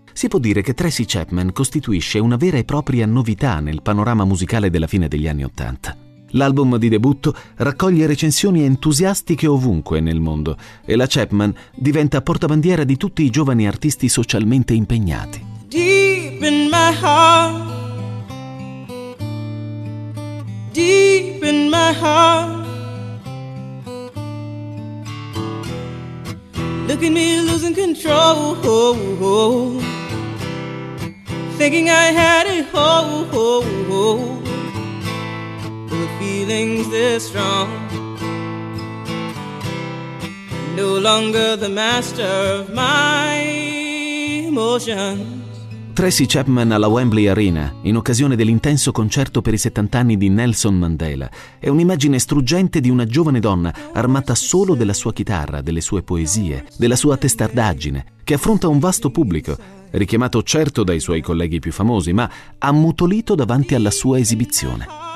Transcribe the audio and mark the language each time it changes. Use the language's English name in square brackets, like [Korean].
[Italian] Si può dire che Tracy Chapman costituisce una vera e propria novità nel panorama musicale della fine degli anni 80. L'album di debutto raccoglie recensioni entusiastiche ovunque nel mondo e la Chapman diventa portabandiera di tutti i giovani artisti socialmente impegnati. [English] Deep in my heart, deep in my heart, look at me losing control, oh, oh, thinking I had it, oh, oh, oh. Feelings this strong, no longer the master of my emotions. [Italian] Tracy Chapman alla Wembley Arena, in occasione dell'intenso concerto per i 70 anni di Nelson Mandela, è un'immagine struggente di una giovane donna armata solo della sua chitarra, delle sue poesie, della sua testardaggine, che affronta un vasto pubblico, richiamato certo dai suoi colleghi più famosi, ma ammutolito davanti alla sua esibizione.